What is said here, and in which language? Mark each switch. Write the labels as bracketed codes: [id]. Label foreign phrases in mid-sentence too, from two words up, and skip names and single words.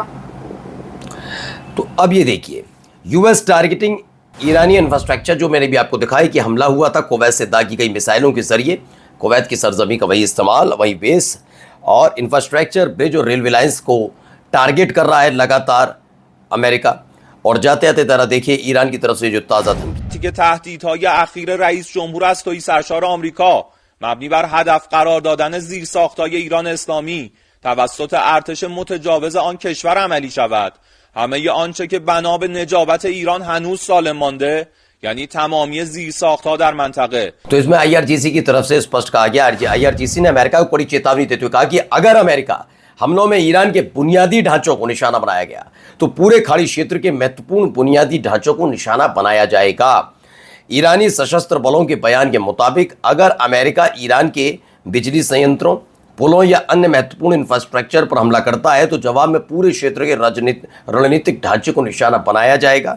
[hi] तो अब ये देखिए, [en] US targeting Iranian infrastructure, [hi] जो मैंने भी आपको दिखाया कि हमला हुआ था कुवैत से दागी गई मिसाइलों के जरिए कुवैत की सरजमी का वही इस्तेमाल, वही बेस और इंफ्रास्ट्रक्चर, ब्रिज और [en] railway lines [hi] को टारगेट कर रहा है लगातार अमेरिका। और जाते जाते तरह देखिए ईरान की तरफ से जो ताज़ा धमकी [fa] که تهدیدهای اخیر رئیس جمهور از تویی سرشار آمریکا مبنی بر هدف قرار دادن زیرساخت‌های ایران اسلامی توسط ارتش متجاوز آن کشور عملی شود، همه آنچه که بنا به نجابت ایران هنوز سالم مانده، یعنی تمامی زیرساخت‌ها در منطقه. [hi] तो इसमें IRGC की तरफ से स्पष्ट कहा गया, IRGC ने अमेरिका को कड़ी चेतावनी देते हुए कहा कि अगर अमेरिका हमलों में ईरान के बुनियादी ढांचों को निशाना बनाया गया तो पूरे खाड़ी क्षेत्र के महत्वपूर्ण बुनियादी ढांचों को निशाना बनाया जाएगा। ईरानी सशस्त्र बलों के बयान के मुताबिक अगर अमेरिका ईरान के बिजली संयंत्रों, पुलों या अन्य महत्वपूर्ण इंफ्रास्ट्रक्चर पर हमला करता है तो जवाब में पूरे क्षेत्र के रणनीतिक ढांचे को निशाना बनाया जाएगा।